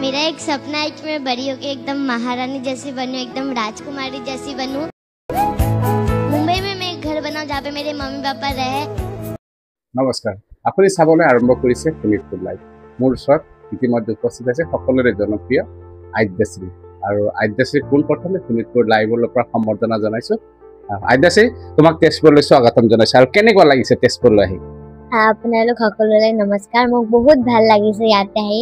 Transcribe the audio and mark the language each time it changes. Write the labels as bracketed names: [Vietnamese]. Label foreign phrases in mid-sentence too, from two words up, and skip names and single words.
[Hindi] मेरा एक सपना है कि मैं बड़ी होकर एकदम महारानी जैसी बनूं, एकदम राजकुमारी जैसी बनूं। मुंबई में मैं एक घर बनाऊं जहाँ पे मेरे मम्मी पापा रहे। नमस्कार, [Assamese] আপুনি চাবলৈ আৰম্ভ কৰিছে শোণিতপুৰ লাইভ। মোৰ ওচৰত ইতিমধ্যে উপস্থিত আছে সকলোৰে জনপ্ৰিয় আদ্যাশ্ৰী। আৰু আদ্যাশ্ৰী কোন প্ৰথমে শোণিতপুৰ লাইভৰ পৰা সম্বৰ্ধনা জনাইছো। আদ্যাশ্ৰী, তোমাক তেজপুৰলৈ স্বাগতম জনাইছো। আৰু কেনেকুৱা লাগিছে তেজপুৰলৈ আহি? আপোনালোক সকলোলৈ নমস্কাৰ। মোক বহুত ভাল লাগিছে ইয়াতে আহি।